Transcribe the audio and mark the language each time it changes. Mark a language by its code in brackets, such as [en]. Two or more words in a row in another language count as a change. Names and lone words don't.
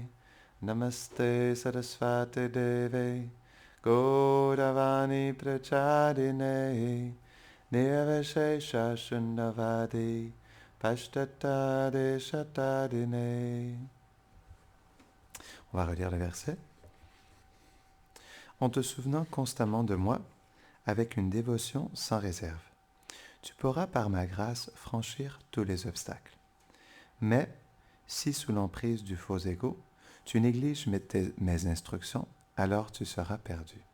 [sa] Namaste Saraswati Deve Gauravani Pracharine Nirvishesha Shunnavadi Pashtatade Shatadine. [fr] On va relire le verset. En te souvenant constamment de moi, avec une dévotion sans réserve, tu pourras par ma grâce franchir tous les obstacles. Mais, si sous l'emprise du faux ego, tu négliges mes instructions, alors tu seras perdu.